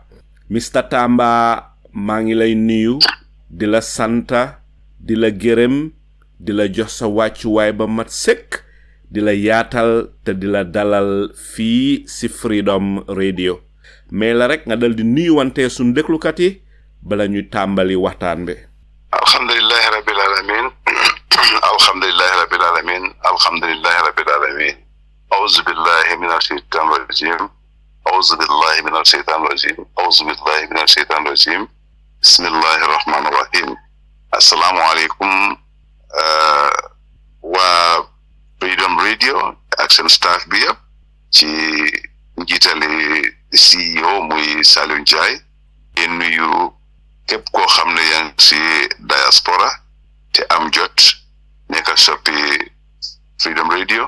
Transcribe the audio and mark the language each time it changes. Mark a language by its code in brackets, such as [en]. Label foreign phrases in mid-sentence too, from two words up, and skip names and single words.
[wo] Mr Tamba, maa ngi lay nuyu, di la santa, di la gërëm, di la jox sa wàccuwaay ba mat sëkk, di la yaatal te di la dalal fii si Freedom Radio. mais la rek nga dal di nuyu wante suñu déglukat yi bala ñuy tàmbali waxtaan bi. [ar] الحمد لله رب العالمين الحمد لله رب العالمين الحمد لله رب العالمين أعوذ بالله من الشيطان الرجيم أعوذ بالله من الشيطان الرجيم أعوذ بالله من الشيطان الرجيم بسم الله الرحمن الرحيم. السلام عليكم [wo] wa Freedom Radio ak seen staff bi yëpp ci njiitali CEO muy Seedy Njie. di nuyu képp koo xam ne yaa ngi ci diaspora te am jot nekk soppi Freedom Radio.